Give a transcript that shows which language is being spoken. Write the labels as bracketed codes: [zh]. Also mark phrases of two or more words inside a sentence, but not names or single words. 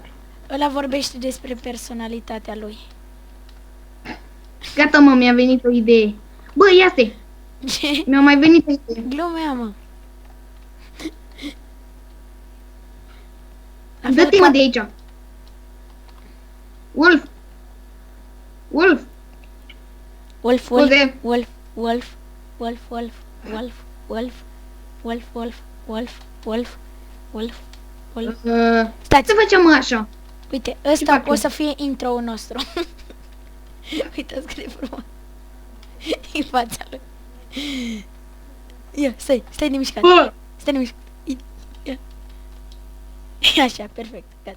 [ro] Ăla vorbește despre personalitatea lui. gata mă, mi-a venit o idee. Bă, ia stai. Ce? Mi-a mai venit o idee. Glumea, mă. Dă-te mă de aici. Wolf. Wolf. Wolf, Wolf, Scuze. Wolf, Wolf, Wolf, Wolf, Wolf, Wolf, Wolf, Wolf, Wolf, Wolf, Wolf, Wolf. Stați, Ce facem mă așa? uite, ăsta fac o eu? să fie intro-ul nostru. Uite, scrie frumos. În fața lui. Ia, stai nemișcat. Bă, Stai nemișcat. Ia. Așa, perfect, gata.